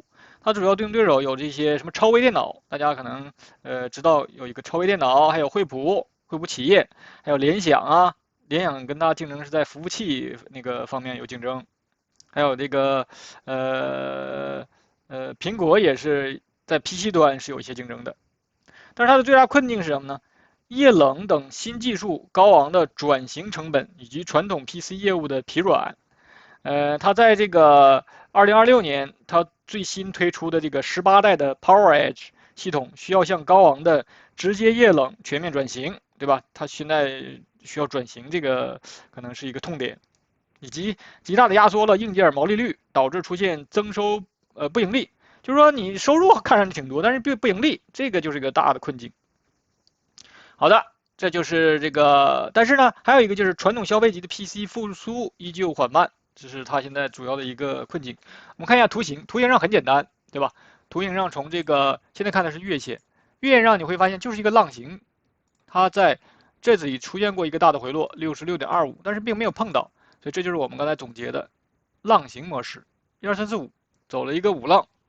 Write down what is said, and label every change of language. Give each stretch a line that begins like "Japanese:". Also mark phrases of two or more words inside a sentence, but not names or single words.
Chinese: 他主要競爭對手有這些什麼超微電腦，大家可能知道有一個超微電腦，還有惠普企業，還有聯想啊，聯想跟他競爭是在服務器那個方面有競爭，還有這個蘋果也是在 PC 端是有一些競爭的。但是它的最大困境是什麼呢？液冷等新技術高昂的轉型成本以及傳統 PC 業務的疲軟。它在這個2026年，它最新推出的這個18代的 PowerEdge 系統需要向高昂的直接液冷全面轉型，對吧？它現在需要轉型，這個可能是一個痛點，以及極大的壓縮了硬件毛利率，導致出現增收不盈利。就是說你收入看上去挺多，但是不盈利，這個就是一個大的困境。好的，這就是這個，但是呢，還有一個就是傳統消費級的 PC 復甦依舊緩慢。這是它現在主要的一個困境。我們看一下圖形，圖形上很簡單，對吧？圖形上從這個現在看的是月線，月線上你會發現就是一個浪形，它在這裡出現過一個大的回落66.25，但是並沒有碰到，所以這就是我們剛才總結的浪形模式，1、2、3、4、5走了一個5浪。